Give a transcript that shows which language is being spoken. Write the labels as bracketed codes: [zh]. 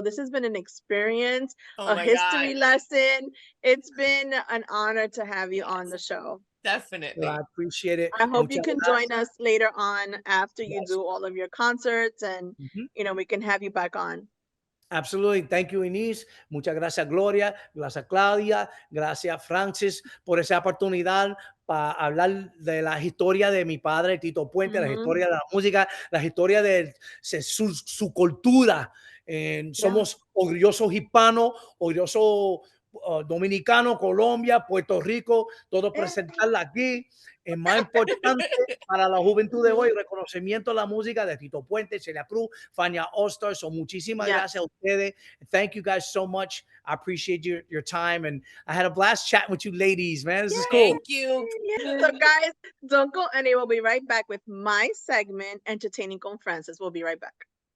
[en] This has been an experience, a history lesson. It's been an honor to have you on the show. Definitely. I appreciate it. I hope you can join us later on after you do all of your concerts, and we can have you back on. Absolutely. Thank you, [es] Inés. Muchas gracias, Gloria. Gracias, Claudia. Gracias, Francis, por esa oportunidad para hablar de la historia de mi padre, Tito Puente, la historia de la música, la historia de su cultura. Somos orgullosos hispanos, orgullosos dominicanos, Colombia, Puerto Rico, todo presentarla aquí. Es más importante para la juventud de hoy, reconocimiento a la música de Tito Puente, Celia Cruz, Fania All-Star. So muchísimas gracias a ustedes. [en] Thank you guys so much. I appreciate your time. And I had a blast chatting with you ladies, man. This is cool. Thank you. So guys, don't go anywhere. We'll be right back with my segment, Entertaining con Francis. We'll be right back.